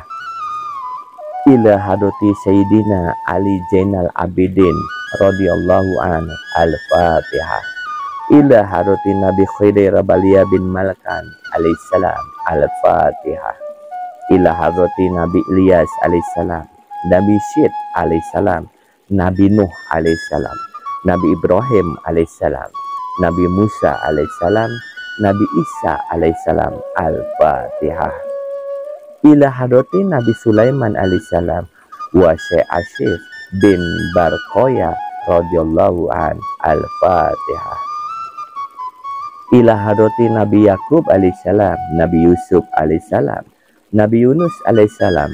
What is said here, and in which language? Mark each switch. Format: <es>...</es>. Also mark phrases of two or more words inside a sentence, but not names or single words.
<ar>إلى حضرة سيدنا علي زين العابدين رضي الله عن. Al-Fatihah. إلى حضرة نبي خضر باليا بن ملكان عليه السلام. Al-Fatihah. إلى حضرة نبي إلياس عليه السلام، نبي شيث عليه السلام، نبي نوح عليه السلام، نبي إبراهيم عليه السلام، نبي موسى عليه السلام، نبي عيسى عليه السلام. Al-Fatihah. إلى حضرة نبي سليمان عليه السلام وشيخ آصف بن برخيا رضي الله عن. Al-Fatihah. إلى حضرة نبي يعقوب عليه السلام، نبي يوسف عليه السلام، نبي يونس عليه السلام.</ar>